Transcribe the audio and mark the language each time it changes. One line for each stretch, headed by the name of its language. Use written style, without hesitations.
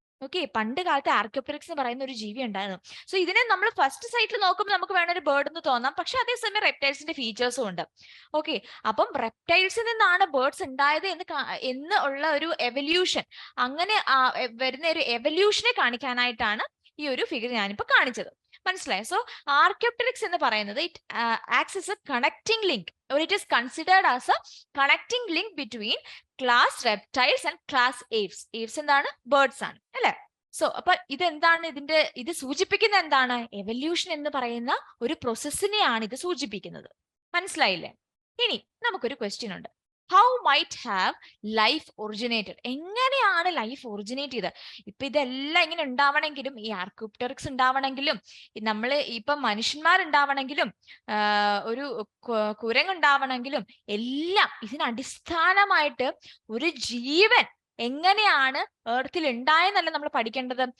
Malayalam: Okay, പണ്ട് കാലത്ത് ആർക്കിയോപ്ടെറിക്സ് എന്ന് പറയുന്ന ഒരു ജീവി ഉണ്ടായിരുന്നു. സോ ഇതിനെ നമ്മൾ ഫസ്റ്റ് സൈറ്റിൽ നോക്കുമ്പോൾ നമുക്ക് വേണം ഒരു ബേർഡ് എന്ന് തോന്നാം, പക്ഷെ അതേസമയം റെപ്റ്റൈൽസിന്റെ ഫീച്ചേഴ്സും ഉണ്ട്. ഓക്കെ, അപ്പം റെപ്റ്റൈൽസിൽ നിന്നാണ് ബേർഡ്സ് ഉണ്ടായത് എന്ന് ഉള്ള ഒരു എവല്യൂഷൻ, അങ്ങനെ വരുന്ന ഒരു എവല്യൂഷനെ കാണിക്കാനായിട്ടാണ് ഈ ഒരു ഫിഗർ ഞാനിപ്പോ കാണിച്ചത്. മനസ്സിലായോ?
English: so
Malayalam: ആർക്കിയോപ്ടെറിക്സ് എന്ന് പറയുന്നത്
English: It acts as a connecting link, or it is considered as a connecting link between class reptiles and class apes.
Malayalam: apes എന്താണ്? ബേർഡ്സ് ആണ്, അല്ലെ? സോ അപ്പൊ ഇതെന്താണ്? ഇത് സൂചിപ്പിക്കുന്ന എന്താണ്? എവല്യൂഷൻ എന്ന് പറയുന്ന ഒരു പ്രോസസ്സിനെയാണ് ഇത് സൂചിപ്പിക്കുന്നത്. മനസ്സിലായില്ലേ? ഇനി നമുക്കൊരു ക്വസ്റ്റ്യൻ ഉണ്ട്.
English: How might have life originated?
Malayalam: എങ്ങനെയാണ് ലൈഫ് ഒറിജിനേറ്റ് ചെയ്തത്? ഇപ്പൊ ഇതെല്ലാം ഇങ്ങനെ ഉണ്ടാവണമെങ്കിലും, ഈ ആർക്കിയോപ്ടെറിക്സ് ഉണ്ടാവണമെങ്കിലും, നമ്മൾ ഇപ്പൊ മനുഷ്യന്മാരുണ്ടാവണമെങ്കിലും, ഒരു കുരങ്ങുണ്ടാവണമെങ്കിലും, എല്ലാം ഇതിന് അടിസ്ഥാനമായിട്ട് ഒരു ജീവൻ എങ്ങനെയാണ് എർത്തിൽ ഉണ്ടായെന്നല്ല നമ്മൾ പഠിക്കേണ്ടത്.